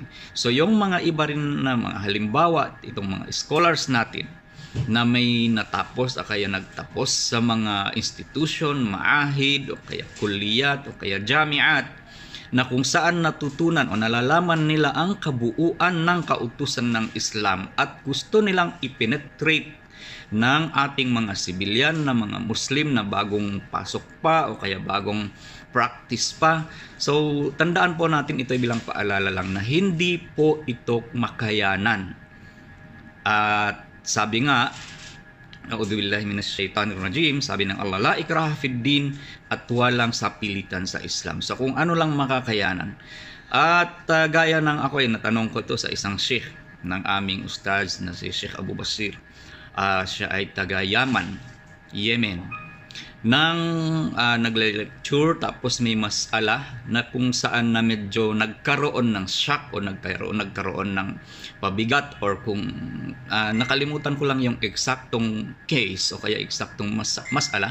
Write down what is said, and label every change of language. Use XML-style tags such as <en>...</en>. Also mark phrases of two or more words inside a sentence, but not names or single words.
<tl>So yung mga iba rin na mga halimbawa, itong mga scholars natin na may natapos o kaya nagtapos sa mga institution, maahid o kaya kulliyat o kaya jamiat, na kung saan natutunan o nalalaman nila ang kabuuan ng kautusan ng Islam at gusto nilang ipenetrate ng ating mga sibilyan na mga Muslim na bagong pasok pa o kaya bagong practice pa. So tandaan po natin ito bilang paalala lang na hindi po ito makayanan. At sabi nga,</tl> <ar>أعوذ بالله من الشيطان الرجيم,</ar> <tl>sabi ng Allah,</tl> <ar>لا إكراه في الدين,</ar> <tl>at walang sapilitan sa Islam. So kung ano lang makakayanan. At gaya ng ako ay natanong ko to sa isang sheikh ng aming ustaz na si Sheikh Abu Basir. Siya ay taga Yaman, Yemen. Nang nagle-lecture, tapos may masala na kung saan na medyo nagkaroon ng shock o nagkaroon ng pabigat, or kung nakalimutan ko lang yung eksaktong case o kaya eksaktong masala.</tl>